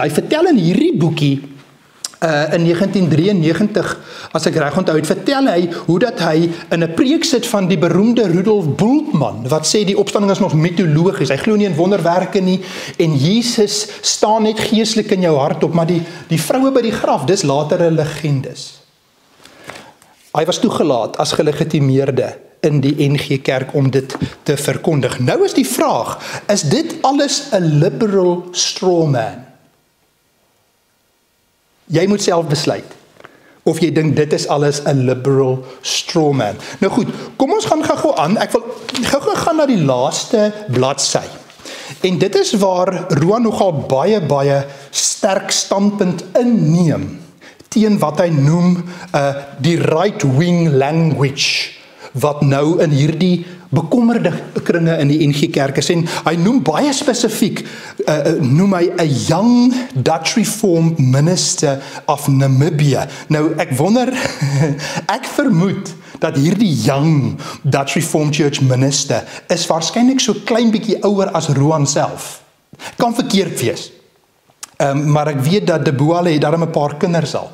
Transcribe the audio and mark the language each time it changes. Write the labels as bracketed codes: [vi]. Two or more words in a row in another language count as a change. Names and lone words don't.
[af] Hy vertel in hierdie boekie in 1993, as ek reg onthou, vertel hy hoe dat hy in 'n preek sit van die beroemde Rudolf Bultmann, wat sê die opstanding is nog mitologies, hy glo nie in wonderwerke nie, en Jesus staan net geestelik in jou hart op, maar die vroue by die graf, dis latere legendes. Hy was toegelaat as gelegitimeerde in die NG Kerk om dit te verkondig. Nou is die vraag, is dit alles 'n [en] liberal straw man? [af] Jy moet self besluit of jy dink dit is alles 'n [en] liberal straw man. [af] Nou goed, kom ons gaan gou aan. Ek wil gou gaan na die laaste bladsy. En dit is waar Roan nogal baie sterk standpunt inneem teen wat hy noem die [en] right-wing language, [af] wat nou in hierdie bekommerde kringe in die NG Kerk is. En hy noem baie spesifiek, noem hy 'n [en] young Dutch Reformed minister of Namibia. [af] Nou ek wonder, ek vermoed dat hierdie [en] young Dutch Reformed Church minister [af] is waarskynlik so klein bietjie ouer as Roan self. Kan verkeerd wees. Maar ek weet dat De Boale het daarom 'n paar kinders al.